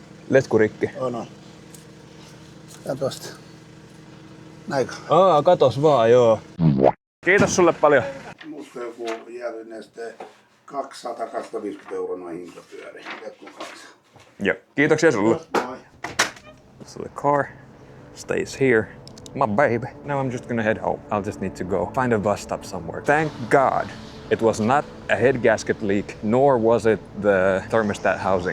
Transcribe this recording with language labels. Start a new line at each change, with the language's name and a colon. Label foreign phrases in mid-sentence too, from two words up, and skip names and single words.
Finnish: Letku rikki. On. Ja tosta. Näinkö? Katos vaan, joo. Kiitos sulle paljon. Musta joku jäädyneste 200-250 € noin hinta pyörii. Letkun kanssa. Joo. Kiitoksia sulle. Moi.
English: So the car stays here. My baby. Now I'm just gonna head home. I'll just need to go find a bus stop somewhere. Thank God it was not a head gasket leak, nor was it the thermostat housing.